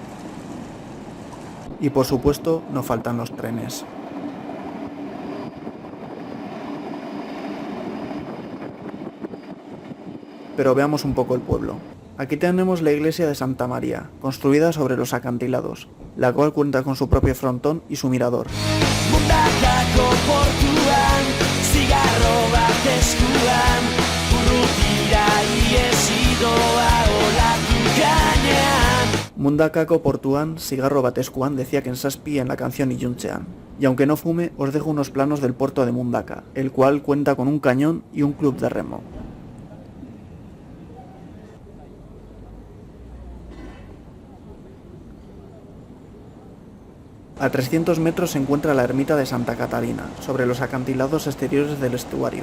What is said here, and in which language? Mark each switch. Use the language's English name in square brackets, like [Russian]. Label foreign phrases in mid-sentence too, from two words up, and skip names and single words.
[Spanish] Y por supuesto, no faltan los trenes. Pero veamos un poco el pueblo. Aquí tenemos la iglesia de Santa María, construida sobre los acantilados, la cual cuenta con su propio frontón y su mirador. [Basque] Mundakako portuan, zigarro bat eskuan [Spanish] decía Ken Zazpi en la canción [Basque] Iluntzean. [Spanish] Y aunque no fume, os dejo unos planos del puerto de Mundaka, el cual cuenta con un cañón y un club de remo. A 300 metros se encuentra la ermita de Santa Catalina, sobre los acantilados exteriores del estuario.